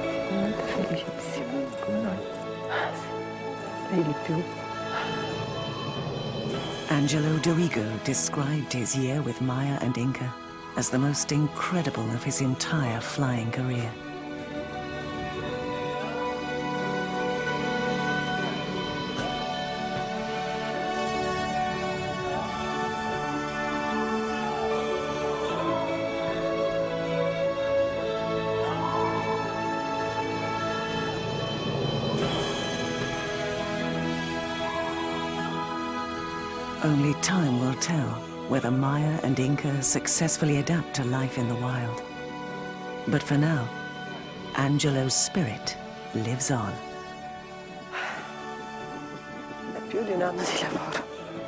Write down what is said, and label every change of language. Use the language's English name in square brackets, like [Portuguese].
[Italian] Molto felicissimo, come noi. Sei di più. [English] Angelo D'Arrigo described his year with Maya and Inca as the most incredible of his entire flying career. Only time will tell whether Maya and Inca successfully adapt to life in the wild. But for now, Angelo's spirit lives on. [Italian] È più di un anno di lavoro.